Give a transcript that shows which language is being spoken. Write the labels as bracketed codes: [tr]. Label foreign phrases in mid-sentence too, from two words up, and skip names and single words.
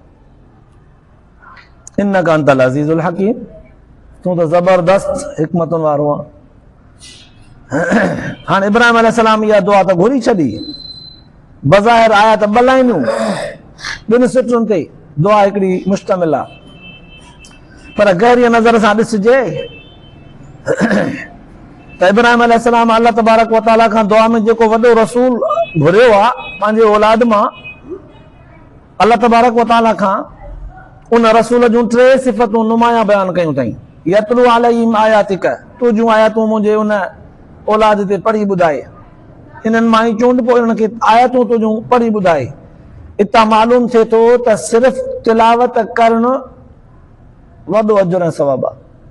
[ar] إنك أنت العزيز الحكيم, [sd] तूं त ज़बरदस्त हिकमतुनि वारो आहीं। हाणे इब्राहिम अलैहिस्सलाम इहा दुआ त घुरी छॾी, बज़ाहिर आया त 2 लाइनूं, 2 सिटुनि ते दुआ हिकिड़ी मुश्तमिल आहे, पर गहरीअ नज़र सां ॾिसजे त इब्राहिम अलैहिस्सलाम [ar] الله تبارك وتعالى [sd] खां दुआ में जेको वॾो रसूल घुरियो आहे पंहिंजे औलाद मां, [ar] الله تبارك وتعالى [sd] खां उन रसूल जूं 3 सिफ़तूं नुमायां बयान कयूं अथई। [ar] يتلو عليهم آياتك, [sd] तुंहिंजूं आयतूं मुंहिंजे उन औलाद ते पढ़ी ॿुधाए। इन्हनि मां ई चूंड, पोइ इन्हनि खे आयतूं तुंहिंजूं पढ़ी ॿुधाए। इतां मालूम थिए थो त सिर्फ़ तिलावत करणु वॾो अजर ऐं सवाबु आहे।